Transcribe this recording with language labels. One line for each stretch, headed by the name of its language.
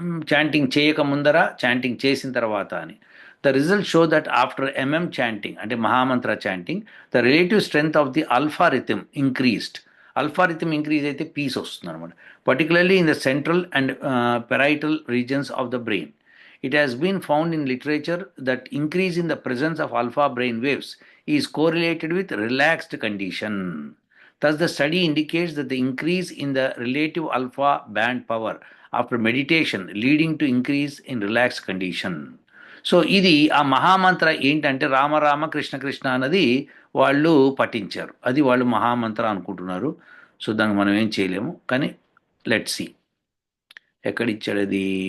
Telugu: Chanting చేయక ముందర, chanting చేసిన తర్వాత అని.
English: The result show that after chanting అంటే Mahamantra chanting, the relative strength of the alpha rhythm increased.
Telugu: Alpha rhythm increase అయితే పీస్ వస్తుంది అనమాట,
English: Particularly in the central and parietal regions of the brain. It has been found in literature that increase in the presence of alpha brain waves is correlated with relaxed condition. Thus, the study indicates that the increase in the relative alpha band power after meditation leading to increase in relaxed condition.
Telugu: So ఇది ఆ మహామంత్ర ఏంటంటే రామ రామ కృష్ణ కృష్ణ అన్నది వాళ్ళు పఠించారు, అది వాళ్ళు మహామంత్ర అనుకుంటున్నారు. So దానికి మనం ఏం చేయలేము, కానీ
English: let's see
Telugu: ఎక్కడిచ్చాడు అది.